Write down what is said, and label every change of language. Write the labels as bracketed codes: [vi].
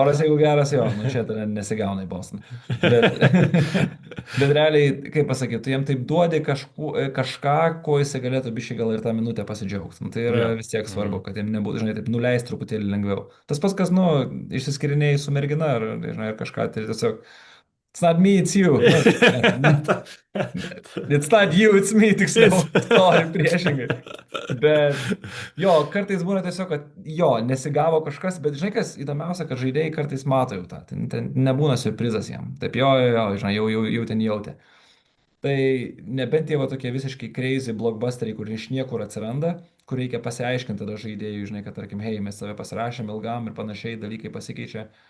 [lt] oras, jeigu geras, jo, nu čia tada nesigauna į Bostoną. Bet, bet realiai, kaip pasakyti, tu jam taip duodi kažką, ko jisai galėtų biškai gal ir tą minutę pasidžiaugti. Nu, tai yra Jo. vis tiek svarbu, Mhm. kad jam nebūtų, žinai, taip nuleisti truputėlį lengviau. Tas pats, kas, nu, išsiskirinėjai su mergina ar, žinai, ar kažką, tai tiesiog, it's not me, it's you. [en] Nu, ne, it's not you, it's me, tiksliau. [lt] Sorry, priešingai. Bet jo, kartais būna tiesiog, kad jo, nesigavo kažkas, bet žinai, kas įdomiausia, kad žaidėjai kartais mato jau tą. Ten nebūna surprizas jam. Taip, jo, žinai, jau ten jautė. Tai nebent tie va tokie visiškai crazy blockbusteriai, kur iš niekur atsiranda, kur reikia pasiaiškinti tada žaidėjui, žinai, kad tarkim, hei, mes save pasirašėm ilgam ir panašiai, dalykai pasikeičia.